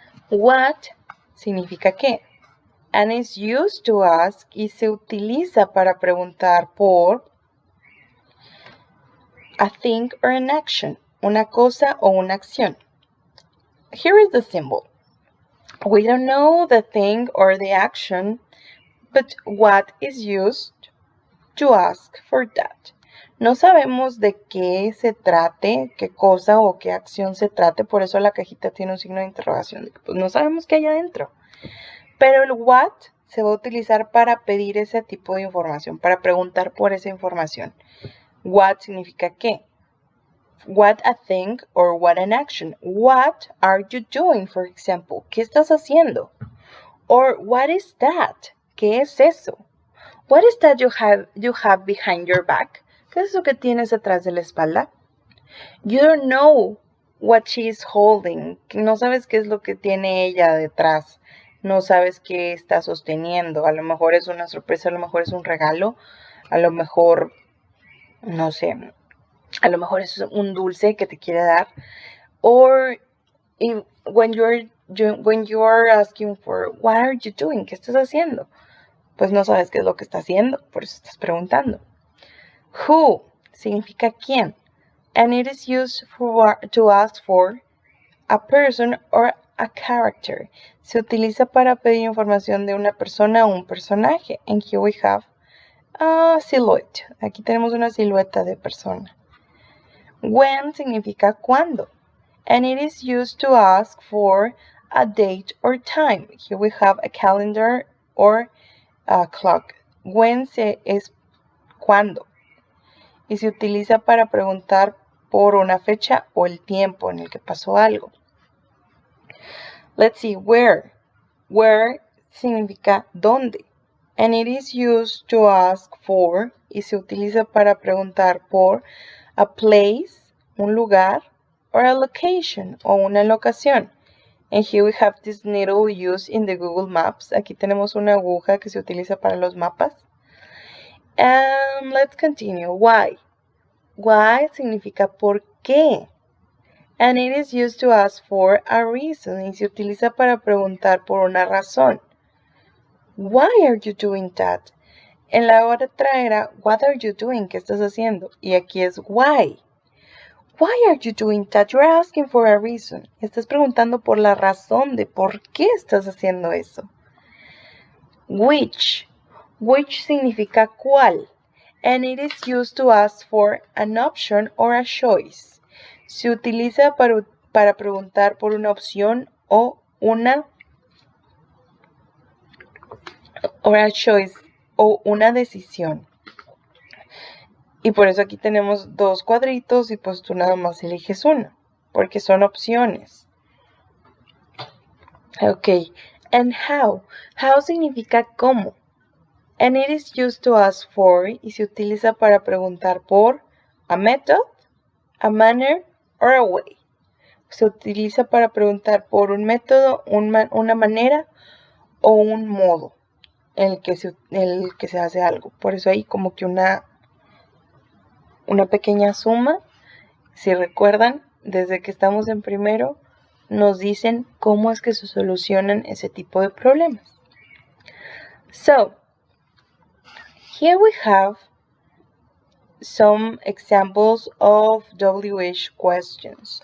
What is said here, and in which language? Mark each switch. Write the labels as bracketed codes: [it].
[es] What significa qué. [en] And is used to ask [es] y se utiliza para preguntar por [en] a thing or an action, [es] una cosa o una acción. [en] Here is the symbol. We don't know the thing or the action, but what is used to ask for that. [es] No sabemos de qué se trate, qué cosa o qué acción se trate, por eso la cajita tiene un signo de interrogación. Pues no sabemos qué hay adentro. Pero el what se va a utilizar para pedir ese tipo de información, para preguntar por esa información. What significa qué. [en] What a thing or what an action. What are you doing, for example? [es] ¿Qué estás haciendo? [en] Or what is that? [es] ¿Qué es eso? [en] What is that you have behind your back? [es] ¿Qué es eso que tienes atrás de la espalda? [en] You don't know what she is holding. [es] No sabes qué es lo que tiene ella detrás. No sabes qué está sosteniendo. A lo mejor es una sorpresa, a lo mejor es un regalo, a lo mejor, no sé, a lo mejor es un dulce que te quiere dar. [en] Or when you are asking for what are you doing, [es] ¿qué estás haciendo? Pues no sabes qué es lo que está haciendo, por eso estás preguntando. Who significa quién. [en] And it is used to ask for a person or a character. [es] Se utiliza para pedir información de una persona o un personaje. [en] And here we have a silhouette. [es] Aquí tenemos una silueta de persona. When significa cuándo. [en] And it is used to ask for a date or time. Here we have a calendar or a clock. [es] When es cuándo. Y se utiliza para preguntar por una fecha o el tiempo en el que pasó algo. [en] Let's see, where. Where [es] significa dónde. [en] And it is used to ask for [es] y se utiliza para preguntar por [en] a place, [es] un lugar, [en] or a location [es] o una locación. [en] And here we have this needle used in the Google Maps. [es] Aquí tenemos una aguja que se utiliza para los mapas. [en] And let's continue. Why? Why [es] significa por qué. [en] And it is used to ask for a reason. [es] Y se utiliza para preguntar por una razón. [en] Why are you doing that? [es] En la otra era, [en] what are you doing? [es] ¿Qué estás haciendo? Y aquí es [en] why. Why are you doing that? You're asking for a reason. [es] Estás preguntando por la razón de por qué estás haciendo eso. Which. Which significa cuál. [en] And it is used to ask for an option or a choice. [es] Se utiliza para preguntar por una opción o una choice o una decisión. Y por eso aquí tenemos dos cuadritos y pues tú nada más eliges uno, porque son opciones. [en] Ok, and how. How [es] significa cómo. [en] And it is used to ask for [es] y se utiliza para preguntar por [en] a method, a manner, or a way. [es] Se utiliza para preguntar por un método, una manera o un modo en el que se hace algo. Por eso hay como que una pequeña suma. Si recuerdan, desde que estamos en primero, nos dicen cómo es que se solucionan ese tipo de problemas. [en] So, here we have some examples of WH questions.